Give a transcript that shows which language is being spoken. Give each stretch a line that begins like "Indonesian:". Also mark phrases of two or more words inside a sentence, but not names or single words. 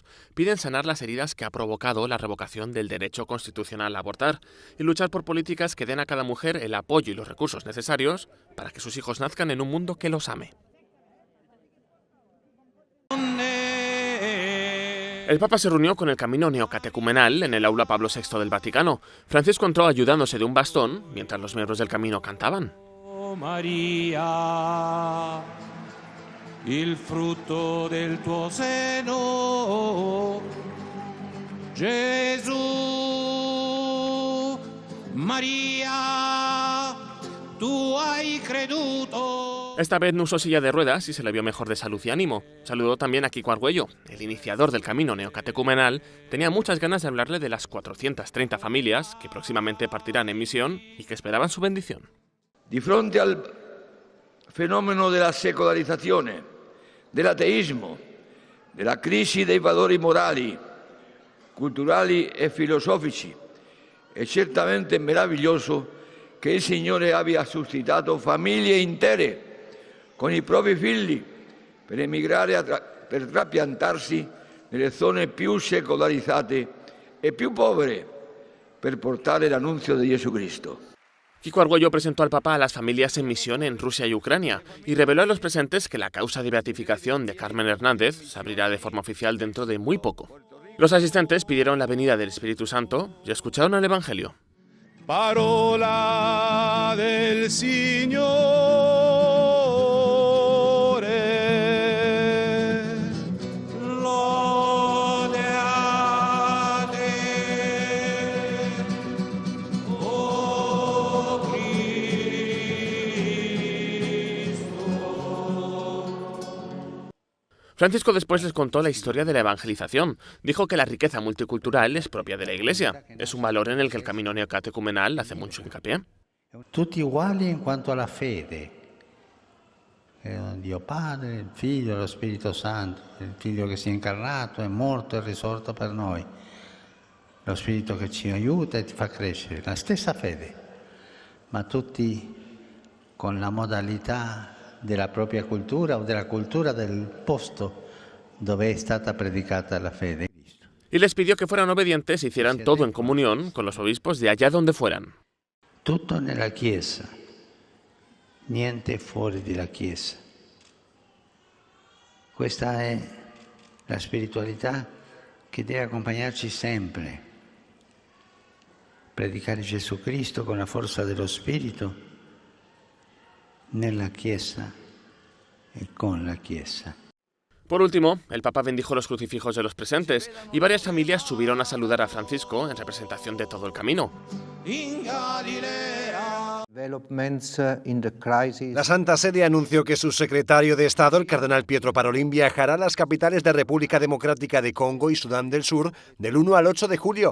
Spanish: Piden sanar las heridas que ha provocado la revocación del derecho constitucional a abortar y luchar por políticas que den a cada mujer el apoyo y los recursos necesarios para que sus hijos nazcan en un mundo que los ame. El Papa se reunió con el camino neocatecumenal en el aula Pablo VI del Vaticano. Francisco entró ayudándose de un bastón mientras los miembros del camino cantaban. María,
Italian: il frutto del tuo seno, Gesù, María, tú hai creduto.
Spanish: Esta vez no usó silla de ruedas y se le vio mejor de salud y ánimo. Saludó también a Kiko Argüello, el iniciador del camino neocatecumenal. Tenía muchas ganas de hablarle de las 430 familias que próximamente partirán en misión y que esperaban su bendición.
Italian: Di fronte al fenomeno della secolarizzazione, dell'ateismo, della crisi dei valori morali, culturali e filosofici, è certamente meraviglioso che il Signore abbia suscitato famiglie intere con i propri figli per emigrare per trapiantarsi nelle zone più secolarizzate e più povere per portare l'annunzio di Gesù Cristo.
Spanish: Kiko Argüello presentó al Papa a las familias en misión en Rusia y Ucrania y reveló a los presentes que la causa de beatificación de Carmen Hernández se abrirá de forma oficial dentro de muy poco. Los asistentes pidieron la venida del Espíritu Santo y escucharon el Evangelio.
Italian: Parola del Signore, lode a te, oh Cristo.
Spanish: Francisco después les contó la historia de la evangelización. Dijo que la riqueza multicultural es propia de la Iglesia. Es un valor en el que el camino neocatecumenal hace mucho hincapié.
Italian: Tutti uguali in quanto alla fede. Dio Padre, il Figlio, lo Spirito Santo, il Figlio che si è incarnato, è morto e risorto per noi. Lo Spirito che ci aiuta e ti fa crescere. La stessa fede, ma tutti con la modalità della propria cultura o della cultura del posto dove è stata predicata la fede.
Spanish: Y les pidió que fueran obedientes e hicieran todo en comunión con los obispos de allá donde fueran.
Italian: Tutto nella Chiesa, niente fuori della Chiesa. Questa è la spiritualità che deve accompagnarci sempre. Predicare Gesù Cristo con la forza dello Spirito nella Chiesa e con la Chiesa.
Spanish: Por último, el Papa bendijo los crucifijos de los presentes y varias familias subieron a saludar a Francisco en representación de todo el camino. La Santa Sede anunció que su secretario de Estado, el cardenal Pietro Parolin, viajará a las capitales de República Democrática de Congo y Sudán del Sur del 1 al 8 de julio.